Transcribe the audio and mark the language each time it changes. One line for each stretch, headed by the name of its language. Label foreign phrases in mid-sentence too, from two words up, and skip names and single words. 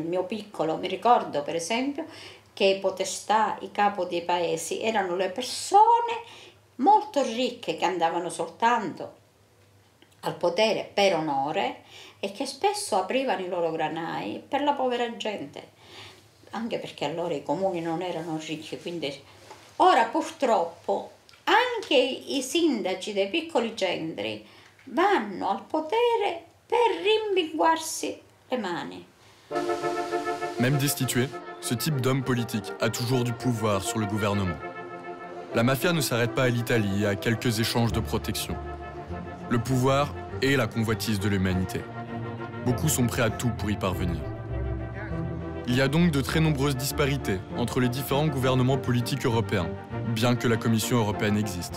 Italian: mio piccolo, mi ricordo per esempio che i podestà, i capo dei paesi erano le persone molto ricche che andavano soltanto al potere per onore e che spesso aprivano i loro granai per la povera gente, anche perché allora i comuni non erano ricchi, quindi ora purtroppo anche i sindaci dei piccoli centri vanno al potere per rimbinguarsi le mani.
French: Même destitué, ce type d'homme politique a toujours du pouvoir sur le gouvernement. La mafia ne s'arrête pas à l'Italie et à quelques échanges de protection. Le pouvoir est la convoitise de l'humanité. Beaucoup sont prêts à tout pour y parvenir. Il y a donc de très nombreuses disparités entre les différents gouvernements politiques européens, bien que la Commission européenne existe.